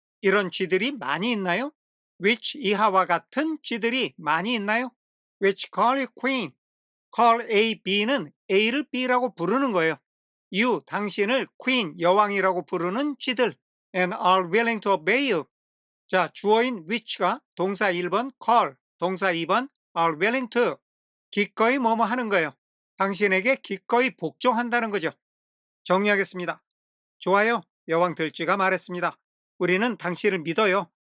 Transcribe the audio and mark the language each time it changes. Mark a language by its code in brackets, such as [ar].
[ko] 이런 쥐들이 많이 있나요? Which 이하와 같은 쥐들이 많이 있나요? [en] Which call you queen? [ko] call A, B는 A를 B라고 부르는 거예요. You, 당신을 queen, 여왕이라고 부르는 쥐들. [en] And are willing to obey you. [ko] 자, 주어인 which가 동사 1번 call, 동사 2번 are willing to. 기꺼이 뭐뭐 하는 거예요. 당신에게 기꺼이 복종한다는 거죠. 정리하겠습니다. 좋아요. 여왕 들쥐가 말했습니다. 우리는 당신을 믿어요.